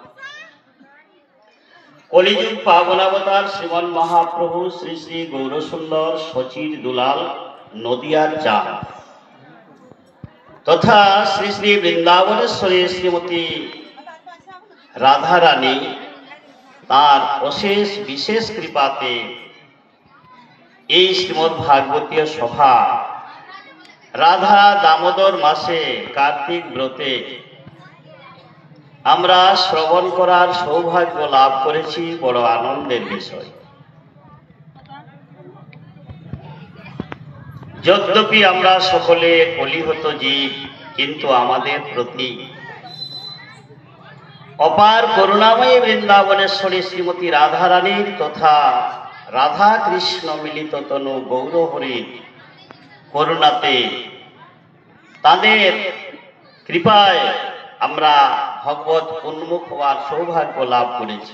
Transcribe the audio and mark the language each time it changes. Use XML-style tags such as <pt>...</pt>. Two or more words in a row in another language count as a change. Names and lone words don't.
<bn>কলিযুগ পাবনাবতার শ্রীমন মহাপ্রভু শ্রী শ্রী গৌরসুন্দর শচীর দুলাল নদিয়ার চাঁদ তথা শ্রী শ্রী বৃন্দাবনেশ্বরী শ্রীমতী রাধা রানী তার অশেষ বিশেষ কৃপাতে এই শ্রীমদ্ ভাগবতীয় সভা রাধা দামোদর মাসে কার্তিক ব্রতে আমরা শ্রবণ করার সৌভাগ্য লাভ করেছি। বড় আনন্দের বিষয়। যদ্যপি আমরা সকলে কলিহত জীব, কিন্তু আমাদের প্রতি অপার করুণাময়ী বৃন্দাবনেশ্বরী শ্রীমতী রাধা রানীর তথা রাধা কৃষ্ণ মিলিত তনু গৌরহরির করুণাতে তাদের কৃপায় আমরা ভগবত উন্মুখ হওয়ার সৌভাগ্য লাভ করেছি।</bn>